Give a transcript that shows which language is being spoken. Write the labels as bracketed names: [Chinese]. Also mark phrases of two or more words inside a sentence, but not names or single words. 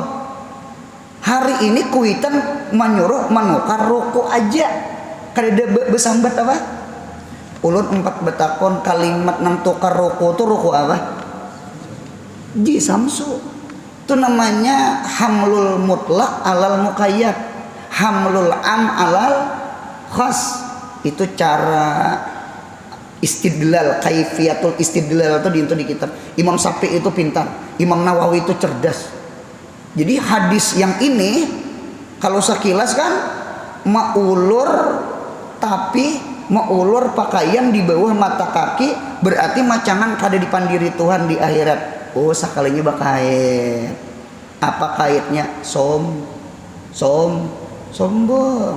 [Banjar] Hari ini kuitan menyuruh menukar rokok aja. Kada besambat apa? Ulun 4 betakon kalimat nang tukar rokok tuh rokok apa? Ji samsu. Itu namanya [Arabic] حمل المطلق على المقيد. حمل العام على الخاص. [Banjar] Itu cara istidlal, [Arabic] كيفية الاستدلال [Banjar] itu di kitab. Imam Syafi'i itu pintar, Imam Nawawi itu cerdas. Jadi hadis yang ini kalau sekilas kan maulur, tapi maulur pakaian di bawah mata kaki berarti macangan kada dipandiri Tuhan di akhirat. Oh, sakalinya bakait. Apa kaitnya? Sombong.